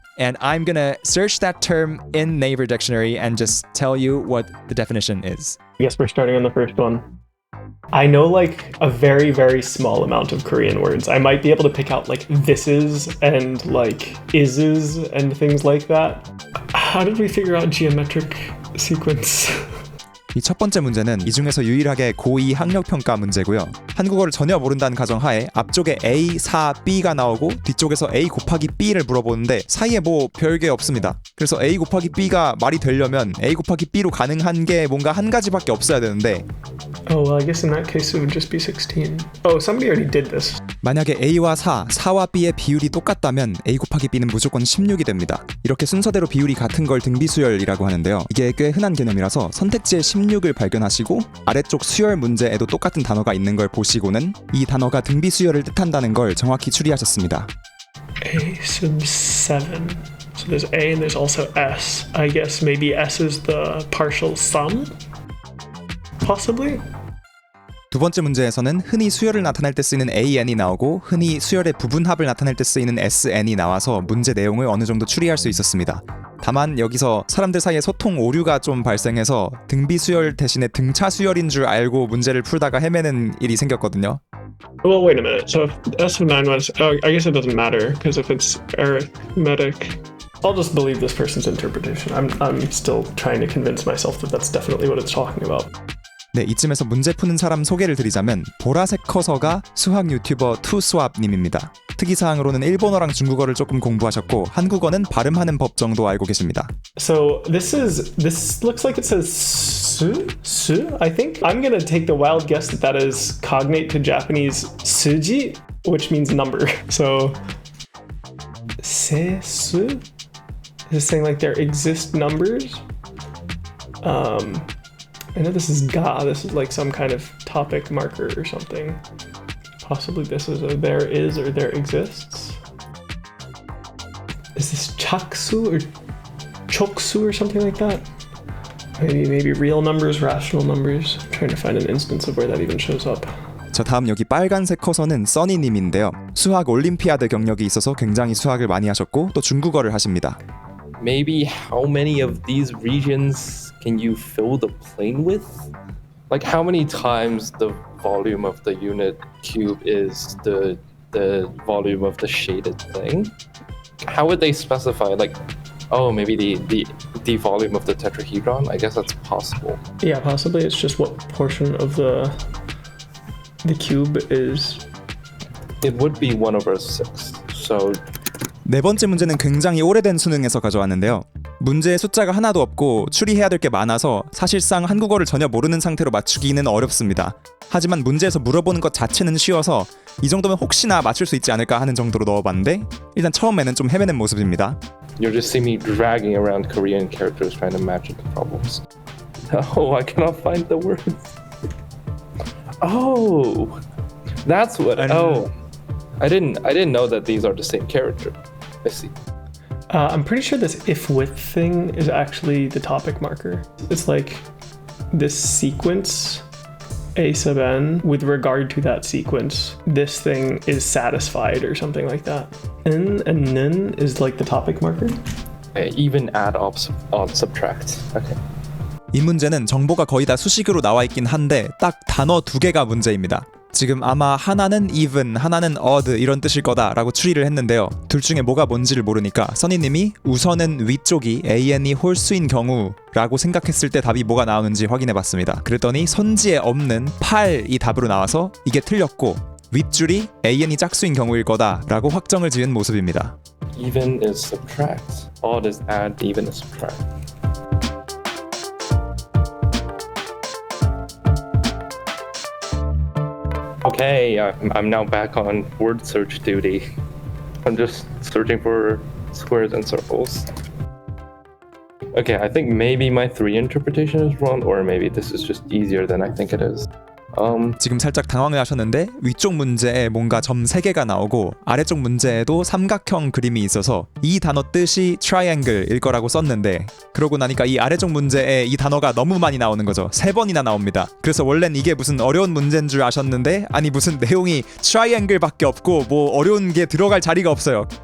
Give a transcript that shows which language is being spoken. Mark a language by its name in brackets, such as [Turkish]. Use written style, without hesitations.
[English] And I'm gonna search that term in Naver dictionary and just tell you what the definition is. I guess we're starting on the first one. I know like a very, very small amount of Korean words. I might be able to pick out like thises and like ises and things like that. How did we figure out geometric sequence? [Korean] 이 첫 번째 문제는 이 중에서 유일하게 고2 학력평가 문제고요. 한국어를 전혀 모른다는 가정하에 앞쪽에 A, 4, B가 나오고 뒤쪽에서 A 곱하기 B를 물어보는데 사이에 뭐 별게 없습니다. 그래서 A 곱하기 B가 말이 되려면 A 곱하기 B로 가능한 게 뭔가 한 가지밖에 없어야 되는데 [English] Oh, well, I guess in that case it would just be 16. Oh, somebody already did this. [Korean] 만약에 A와 4, 4와 B의 비율이 똑같다면 A 곱하기 B는 무조건 16이 됩니다. 이렇게 순서대로 비율이 같은 걸 등비수열이라고 하는데요. 이게 꽤 흔한 개념이라서 선택지에 16을 발견하시고 아래쪽 수열 문제에도 똑같은 단어가 있는 걸 보시고는 이 단어가 등비수열을 뜻한다는 걸 정확히 추리하셨습니다. [English] A sub 7. So there's A and there's also S. I guess maybe S is the partial sum? Possibly? [Korean] 두 번째 문제에서는 흔히 수열을 나타낼 때 쓰이는 AN이 나오고 흔히 수열의 부분합을 나타낼 때 쓰이는 SN이 나와서 문제 내용을 어느 정도 추리할 수 있었습니다. 다만 여기서 사람들 사이에 소통 오류가 좀 발생해서 등비 수열 대신에 등차 수열인 줄 알고 문제를 풀다가 헤매는 일이 생겼거든요. [English] Well, wait a minute. So if S of 9 was... I guess it doesn't matter because if it's arithmetic... I'll just believe this person's interpretation. I'm still trying to convince myself that that's definitely what it's talking about. [Korean] 네, 이쯤에서 문제 푸는 사람 소개를 드리자면 보라색 커서가 수학 유튜버 투수합님입니다. 특이사항으로는 일본어랑 중국어를 조금 공부하셨고 한국어는 발음하는 법 정도 알고 계십니다. [English] So this looks like it says su, I think. I'm gonna take the wild guess that is cognate to Japanese suji, which means number. So su is saying like there exist numbers. I know this is ga. This is like some kind of topic marker or something. Possibly this is a there is or there exists. Is this chaksu or choksu or something like that? Maybe real numbers, rational numbers. I'm trying to find an instance of where that even shows up. [Korean] 저 다음 여기 빨간색 커서는 써니님인데요. 수학 올림피아드 경력이 있어서 굉장히 수학을 많이 하셨고 또 중국어를 하십니다. [English] Maybe how many of these regions can you fill the plane with? Like how many times the volume of the unit cube is the volume of the shaded thing? How would they specify? Like, oh, maybe the volume of the tetrahedron? I guess that's possible. Yeah, possibly. It's just what portion of the cube is. It would be 1/6. So. [Korean] 네 번째 문제는 굉장히 오래된 수능에서 가져왔는데요. 문제에 숫자가 하나도 없고 추리해야 될 게 많아서 사실상 한국어를 전혀 모르는 상태로 맞추기는 어렵습니다. 하지만 문제에서 물어보는 것 자체는 쉬워서 이 정도면 혹시나 맞출 수 있지 않을까 하는 정도로 넣어봤는데 일단 처음에는 좀 헤매는 모습입니다. [English] You'll just see me dragging around Korean characters trying to match the problems. Oh, I cannot find the words. Oh, that's what. Oh, I didn't know that these are the same character. I see. I'm pretty sure this if with thing is actually the topic marker. It's like this sequence a sub n, with regard to that sequence, this thing is satisfied or something like that. N and nen is like the topic marker. Okay, even, add, odd, subtract. Okay. [Korean] 이 문제는 정보가 거의 다 수식으로 나와 있긴 한데 딱 단어 2개가 문제입니다. 지금 아마 하나는 even, 하나는 odd 이런 뜻일 거다라고 추리를 했는데요. 둘 중에 뭐가 뭔지를 모르니까 써니님이 우선은 위쪽이 an이 홀수인 경우라고 생각했을 때 답이 뭐가 나오는지 확인해봤습니다. 그랬더니 선지에 없는 8이 답으로 나와서 이게 틀렸고 윗줄이 an이 짝수인 경우일 거다라고 확정을 지은 모습입니다. [English] Even is subtract. Odd is add. Even is subtract. Okay, I'm now back on word search duty. I'm just searching for squares and circles. Okay, I think maybe my 3 interpretation is wrong, or maybe this is just easier than I think it is. [Korean] 지금 살짝 당황을 하셨는데 위쪽 문제에 뭔가 점 3개가 나오고 아래쪽 문제에도 삼각형 그림이 있어서 이 단어 뜻이 triangle일 거라고 썼는데 그러고 나니까 이 아래쪽 문제에 이 단어가 너무 많이 나오는 거죠. 3번이나 나옵니다. 그래서 원래는 이게 무슨 어려운 문제인 줄 아셨는데 아니 무슨 내용이 triangle밖에 없고 뭐 어려운 게 들어갈 자리가 없어요.